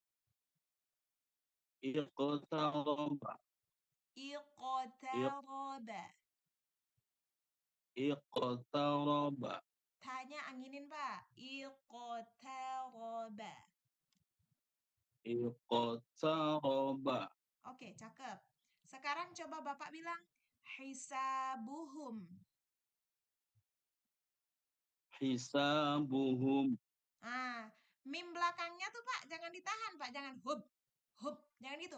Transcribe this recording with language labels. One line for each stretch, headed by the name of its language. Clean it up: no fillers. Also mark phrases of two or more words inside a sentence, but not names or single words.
Arabic: iqtaraba, Iqtaroba. iqtaraba,
Indonesian: Tanya anginin, Pak. Iqtaroba.
Arabic: iqtaraba,
Indonesian: Oke, cakep. Sekarang coba Bapak bilang hisabuhum.
Arabic: hisabuhum,
Indonesian: Mim belakangnya tuh Pak, jangan ditahan Pak, jangan hub, hub, jangan gitu.